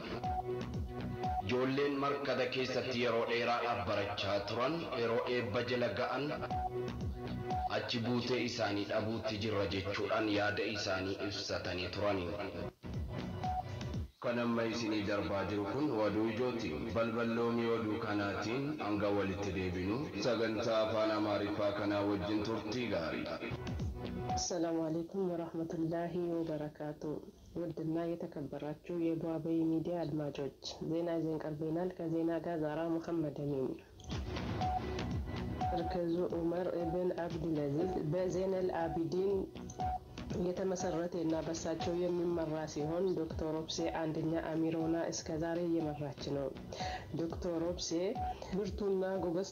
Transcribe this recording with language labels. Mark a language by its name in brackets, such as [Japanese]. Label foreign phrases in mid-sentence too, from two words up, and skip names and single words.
[Oromo] Ijoolleen markada keessatti yeroo dheeraadhaaf barachaa turan yeroo eebba jala ga'an achi buutee isaanii dhabuutti jirra jechuudhaan yaada isaanii ibsatanii turani. Kan amma isinii darbaa jiru kun waduu ijootiin balballoomii waduu kanaatiin hanga walitti deebinu sagantaa afaan Amaariffaa kanaa wajjin turtii gaarii. [Arabic] السلام عليكم ورحمة الله وبركاته. [Amharic] ውድና የተከበራችሁ የባበይ ሚዲያ አድማጮች ዜና ይዘን ቀርበናል። ከዜና ጋር ዛራ መሐመድ አሚን። መርከዙ ዑመር ኢብን አብዱልአዚዝ በዘይነል አቢዲን የተመሰረተ እና በሳቸው የሚመራ ሲሆን ዶክተር ኦብሴ አንደኛ አሚሮና እስከዛሬ እየመራች ነው። ዶክተር ኦብሴ ብርቱና ጎበዝ